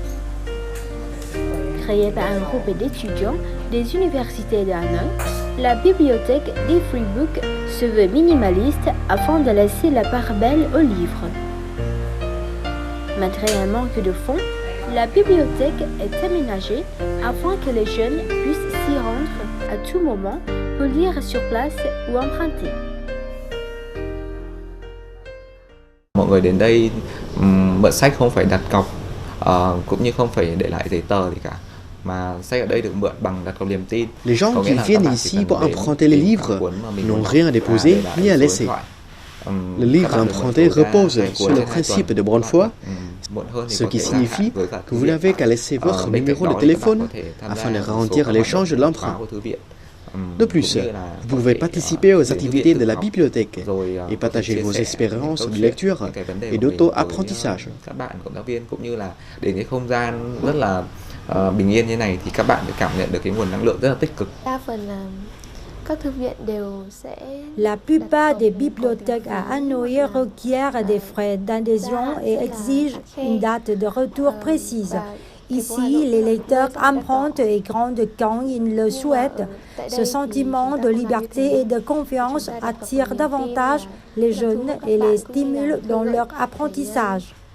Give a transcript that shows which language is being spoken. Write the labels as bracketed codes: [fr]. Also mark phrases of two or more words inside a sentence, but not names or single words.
[fr] Créée par un groupe d'étudiants des universités de Hanoï, la bibliothèque des Freebook se veut minimaliste afin de laisser la part belle aux livres. Malgré un manque de fonds, la bibliothèque est aménagée afin que les jeunes puissent s'y rendre à tout moment pour lire sur place ou emprunter. [vi] Mọi người đến đây mượn sách không phải đặt cọc, cũng như không phải để lại giấy tờ gì cả. [fr] Les gens qui viennent ici pour emprunter les livres n'ont rien à déposer ni à laisser. Le livre emprunté repose sur le principe de bonne foi, ce qui signifie que vous n'avez qu'à laisser votre numéro de téléphone afin de garantir l'échange de l'emprunt. De plus, vous pouvez participer aux activités de la bibliothèque et partager vos expériences de lecture et d'auto-apprentissage. [vi] Bình yên như này thì các bạn cảm nhận được cái nguồn năng lượng rất là tích cực. [fr] La plupart des bibliothèques à Hanoï requièrent des frais d'adhésion et exigent une date de retour précise. Ici, les lecteurs empruntent et grandent quand ils le souhaitent. Ce sentiment de liberté et de confiance attire davantage les jeunes et les stimule dans leur apprentissage.